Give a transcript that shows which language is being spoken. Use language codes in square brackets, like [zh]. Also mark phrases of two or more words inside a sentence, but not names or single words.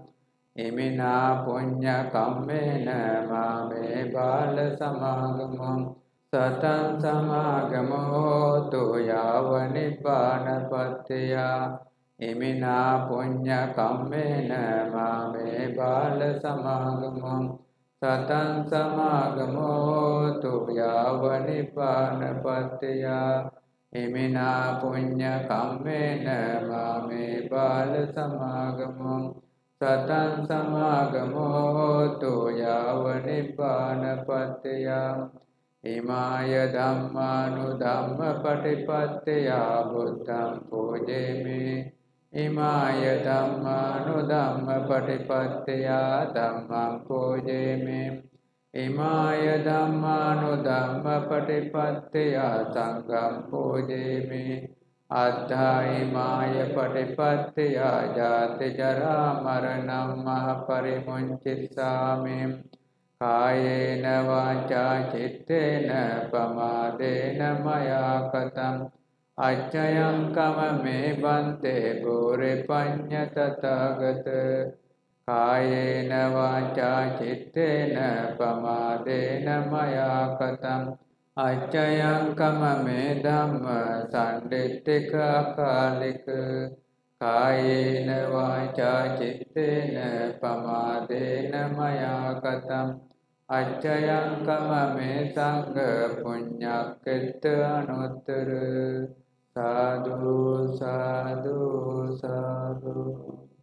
[pi] Imina punya kammena mame bala samagamam. Satam samagamo tu yava nibbana pattiya. Imina punya kammena mame bala samagamam. සතං සමාගමෝ තු යාව නිපානපත්තිය ඉමිනා පුඤ්ඤ කම්මේන මාමේ බාල සමාගමෝ සතං සමාගමෝ තු යාව නිපානපත්තිය ඉමාය ධම්මානුධම්ම පටිපත්තිය බුද්ධං පූජේමි ඉමාය ධම්මානුධම්ම පටිපත්තිය ධම්මං පූජේමි ඉමාය ධම්මානුධම්ම පටිපත්තිය සංඝං පූජේමි අද්ධා ඉමාය පටිපත්තිය ජාති ජරා මරණං මහ පරිමුංචිස්සාමි කායේන වාචා චිත්තේන පමාදේන මයා කතං අච්චයං කමමේ බන්තේ බෝරේ පඤ්ඤ තථාගත කායේන වාචා චිත්තේන පමාදේන මයා කතං අච්චයං කමමේ ධම්ම සම්දිත්තික අකාලික කායේන වාචා චිත්තේන පමාදේන මයා කතං අච්චයං කමමේ සංඝ පුඤ්ඤක්ඛිත අනුත්තර සාදු සාදු සාදු